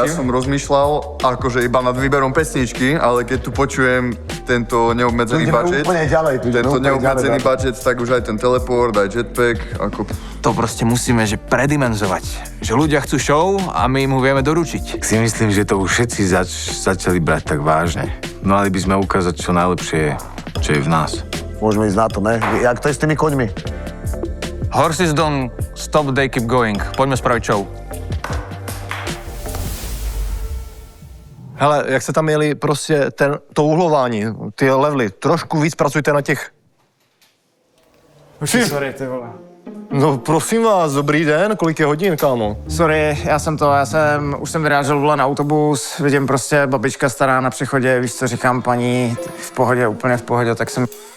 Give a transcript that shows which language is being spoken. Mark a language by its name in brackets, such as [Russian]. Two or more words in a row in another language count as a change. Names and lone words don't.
[Slovak] Ja som rozmýšľal akože iba nad výberom pesničky, ale keď tu počujem tento neobmedzený budget, tak už aj ten teleport, aj jetpack, ako... To proste musíme že predimenzovať. Že ľudia chcú show a my im ho vieme doručiť. Si myslím, že to už všetci začali brať tak vážne. Mali by sme ukázať čo najlepšie, čo je v nás. Môžeme ísť na to, ne? Jak to je s tými koňmi? [English] Horses don't stop, they keep going. [Slovak] Poďme spraviť show. [Czech] Hele, jak se tam jeli prostě to uhlování, ty levely, trošku víc pracujte na těch... Sorry, ty vole. No prosím vás, dobrý den, kolik je hodin, kámo? Sorry, už jsem vyrážel vole na autobus, vidím prostě babička stará na přechodě, víš co říkám, paní, v pohodě, úplně v pohodě, tak jsem...